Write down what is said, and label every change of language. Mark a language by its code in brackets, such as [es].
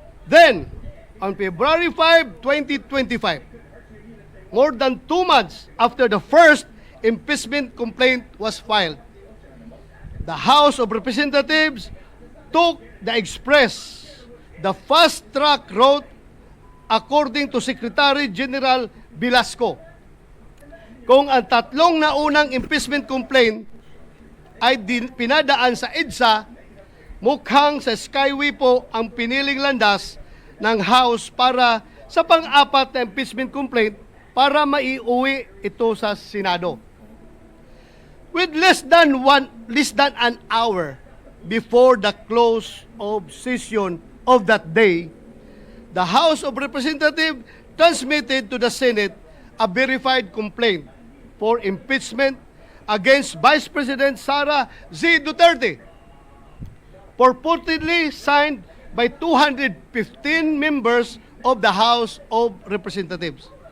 [en] Then, on February 5, 2025, more than 2 months after the first impeachment complaint was filed, the House of Representatives took the fast-track route according to Secretary General Velasco. [tl] Kung ang 3 naunang impeachment complaint ay pinadaan sa EDSA, mukhang sa Skyway po ang piniling landas ng House para sa pang-apat na impeachment complaint para maiuwi ito sa Senado. [en] With less than an hour before the close of session of that day, the House of Representatives transmitted to the Senate a verified complaint for impeachment against Vice President Sara Duterte, purportedly signed by 215 members of the House of Representatives.